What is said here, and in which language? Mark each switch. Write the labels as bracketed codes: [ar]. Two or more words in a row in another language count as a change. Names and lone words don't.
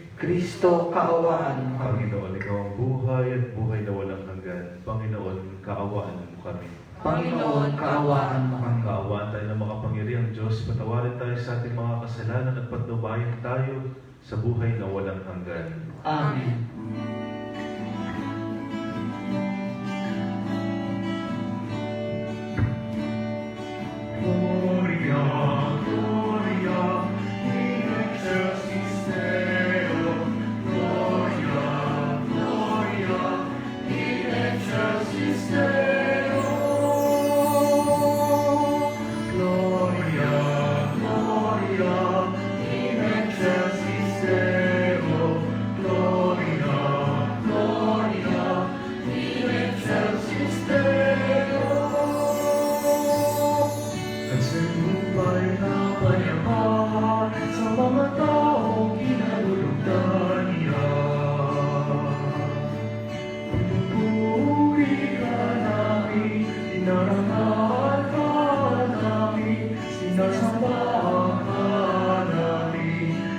[tl] Kristo, kaawaan mo kami. Panginoon, Ikaw ang buhay at buhay na walang hanggan. Panginoon, kaawaan mo kami. Panginoon, kaawaan mo kami. Kaawaan tayo ng makapangyarihang Diyos. Patawarin tayo sa ating mga kasalanan at patnubayan tayo sa buhay na walang hanggan. Amen. [la] Gloria, Gloria, in excelsis Deo. Gloria, Gloria, in excelsis Deo. Gloria, Gloria, in excelsis Deo. Gloria, Gloria, in excelsis Deo. [tl] Nagsinumpay na payapa sa mga taong kinalulugdan niya. Pinupuri ka namin, inarangal ka namin, sinasamba ka namin,